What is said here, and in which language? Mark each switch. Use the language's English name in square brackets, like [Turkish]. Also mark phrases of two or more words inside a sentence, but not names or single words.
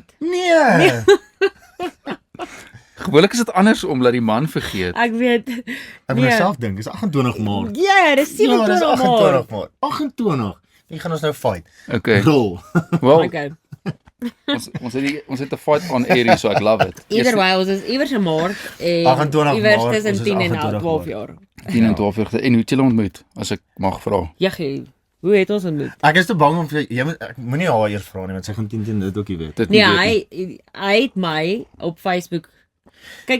[Afrikaans] Nee. Gewoonlik is dit andersom dat die man vergeet. Ek weet. Ek moet self dink, dis 28 Maart. Ja, dis 27 Maart. 28 Maart. 28. Wie gaan ons nou fight? Okay. Rol. Wel, Okay. ons het 'n [English] fight on air [Afrikaans] hier, so ek [English] love it. Either way, [Afrikaans] ons is iewers in Maart en 28 iewers Maart, tussen ons is 10 en 28 12 Maart. jaar. 10 en 12 jaar. En hoe het julle ontmoet, as ek mag vra? Jaggie, hoe het ons ontmoet? Ek is te bang om vir ek moenie haar eers vra nie want sy gaan teen dit ook nie weet. Dit Nee, weet nie. hy het my op Facebook. Kyk,